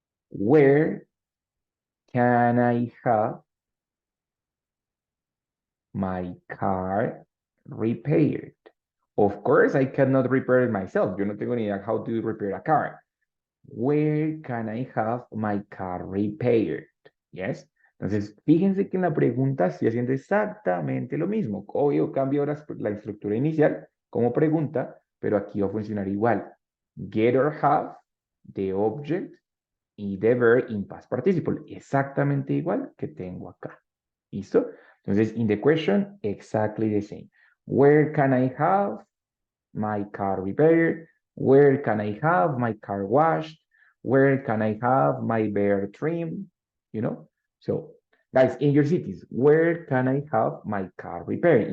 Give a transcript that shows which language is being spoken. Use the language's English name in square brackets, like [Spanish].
[English] Where can I have my car repaired? Of course, I cannot repair it myself. [Spanish] Yo no tengo ni idea [English] how to repair a car. Where can I have my car repaired? Yes. [Spanish] Entonces, fíjense que en la pregunta estoy haciendo exactamente lo mismo. Obvio, cambio la estructura inicial como pregunta, pero aquí va a funcionar igual. [English] Get or have, the object, [Spanish] y [English] the verb in past participle. [Spanish] Exactamente igual que tengo acá. ¿Listo? [English] Entonces, in the question, exactly the same. Where can I have my car repaired? Where can I have my car washed? Where can I have my bear trimmed? You know? So, guys, in your cities, where can I have my car repaired?